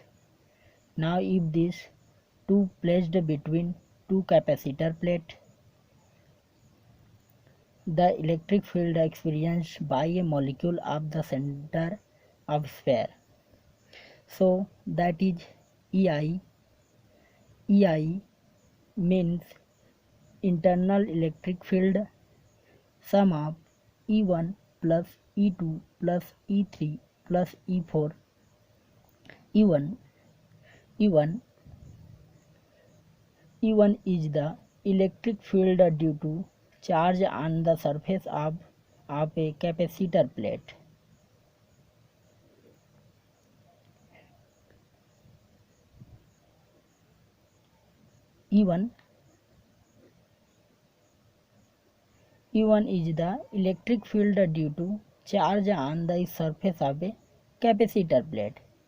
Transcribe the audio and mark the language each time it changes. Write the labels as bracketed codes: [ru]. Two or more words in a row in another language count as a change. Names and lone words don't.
[en] Now if these two placed between two capacitor plate, the electric field experienced by a molecule of the center of sphere. So that is EI. EI means internal electric field sum of E1 plus E2 plus E3 plus E4. E1 E1 E1 is the electric field due to charge on the surface of a capacitor plate. E1 is the electric field due to charge on the surface of a capacitor plate.